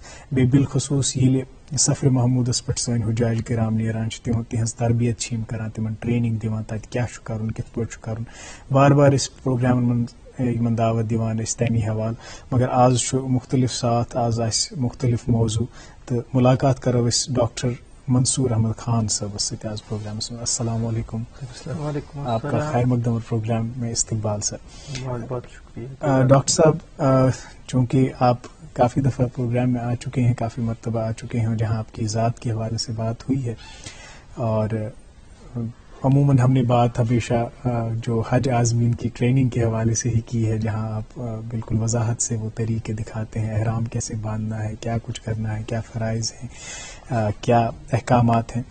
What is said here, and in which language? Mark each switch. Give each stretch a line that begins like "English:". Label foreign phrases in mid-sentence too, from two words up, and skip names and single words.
Kashmiri: بیٚیہِ بالخصوٗص ییٚلہِ سفر محموٗدس پٮ۪ٹھ سٲنۍ حجاج کرام نیران چھِ, تِہنٛز تربیت چھِ یِم کران, تِمن ٹریننگ دِوان تتہِ کیاہ چھُ کرُن, کِتھ پٲٹھۍ چھُ کرُن. بار بار أسۍ پروگرامن منٛز یِمن دعوت دِوان أسۍ تمی حوالہٕ, مگر آز چھُ مختلف ساتھ, آز آسہِ مختلف موضوع تہٕ ملاقات کرو أسۍ ڈاکٹر منصور احمد خان صٲبس سۭتۍ آز پروگرامس منٛز.
Arabic: السلام علیکم.
Urdu: آپ کا خیر مقدم پروگرام میں استقبال سر. بہت بہت شکریہ. ڈاکٹر صاحب, چونکہ آپ کافی دفعہ پروگرام میں آ چکے ہیں, کافی مرتبہ آ چکے ہیں جہاں آپ کی ذات کے حوالے سے بات ہوئی ہے, اور عموماً ہم نے بات ہمیشہ جو حج عازمین کی ٹریننگ کے حوالے سے ہی کی ہے, جہاں آپ بالکل وضاحت سے وہ طریقے دکھاتے ہیں, احرام کیسے باندھنا ہے, کیا کچھ کرنا ہے, کیا فرائض ہیں, کیا احکامات ہیں.